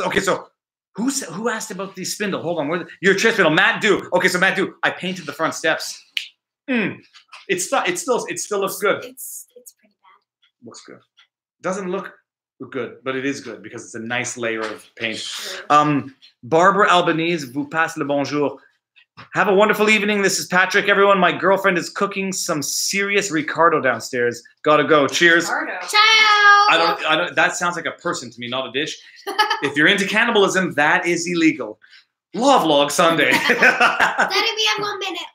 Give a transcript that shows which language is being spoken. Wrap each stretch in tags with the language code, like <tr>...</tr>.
<en>Okay, so who asked about the spindle? Hold on, your chair spindle, Matt Do. Okay, so Matt Do, I painted the front steps. It still looks good. It's pretty bad. Looks good. Doesn't look good, but it is good because it's a nice layer of paint.</en> <fr>Barbara Albanese, vous passe le bonjour.</fr> <en>Have a wonderful evening. This is Patrick. Everyone, my girlfriend is cooking some serious Ricardo downstairs. Gotta go. Cheers. Ricardo. Ciao. I don't. That sounds like a person to me, not a dish. If you're into cannibalism, that is illegal. Law Vlog Sunday. Daddy, we have 1 minute.</en>